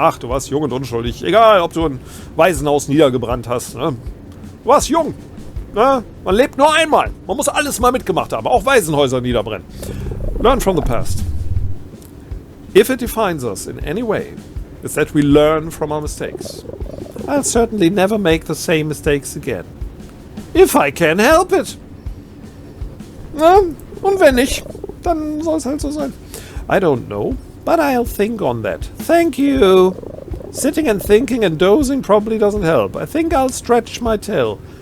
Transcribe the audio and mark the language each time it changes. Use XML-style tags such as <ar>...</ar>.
<de>Ach, du warst jung und unschuldig. Egal, ob du ein Waisenhaus niedergebrannt hast. Du warst jung. Man lebt nur einmal. Man muss alles mal mitgemacht haben. Auch Waisenhäuser niederbrennen.</de> <en>Learn from the past. If it defines us in any way, it's that we learn from our mistakes. I'll certainly never make the same mistakes again. If I can help it.</en> <de>Und wenn nicht, dann soll es halt so sein.</de> <en>I don't know, but I'll think on that. Thank you. Sitting and thinking and dozing probably doesn't help. I think I'll stretch my tail.</en>